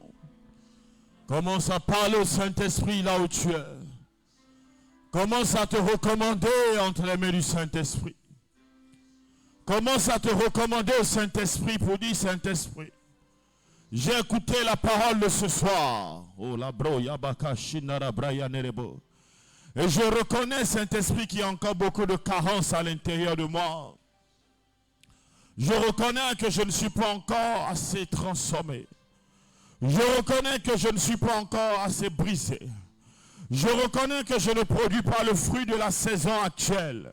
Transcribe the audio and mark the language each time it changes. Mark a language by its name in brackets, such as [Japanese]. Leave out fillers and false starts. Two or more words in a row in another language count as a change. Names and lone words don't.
[French] Commence à parler au Saint-Esprit là où tu es. Commence à te recommander entre les mains du Saint-Esprit. Commence à te recommander au Saint-Esprit pour dire Saint-Esprit. J'ai écouté la parole de ce soir. Oh la bro yabaka shinara braya nerebo. Et je reconnais, Saint-Esprit, qu'il y a encore beaucoup de carences à l'intérieur de moi. Je reconnais que je ne suis pas encore assez transformé. Je reconnais que je ne suis pas encore assez brisé. Je reconnais que je ne produis pas le fruit de la saison actuelle.